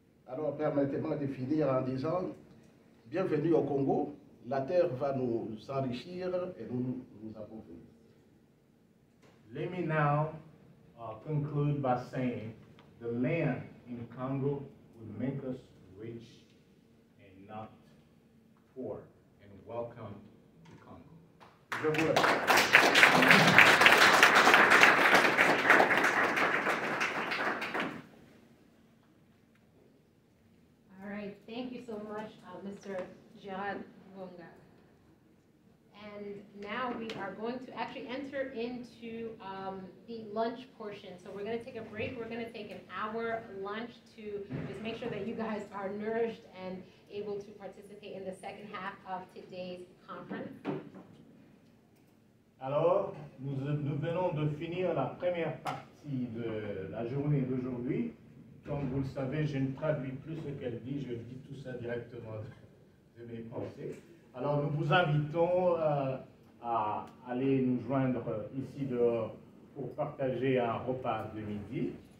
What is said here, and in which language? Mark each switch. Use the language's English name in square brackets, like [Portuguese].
[French] Alors permettez-moi de finir en disant, bienvenue au Congo, la terre va nous enrichir et nous appauvrir. [English] Let me now conclude by saying the land in Congo will make us rich and not poor, and welcome to Congo. [French] Je vous remercie. [English] All right, thank you so much, Mr. Gerard Wonga. And now we are going to actually enter into the lunch portion. So we're going to take a break. We're going to take an hour lunch to just make sure that you guys are nourished and able to participate in the second half of today's conference. [French] Alors, nous venons de finir la première partie de la journée d'aujourd'hui. Comme vous le savez, je ne traduis plus ce qu'elle dit, je dis tout ça directement de mes pensées. Alors, nous vous invitons à aller nous joindre ici dehors pour partager un repas de midi.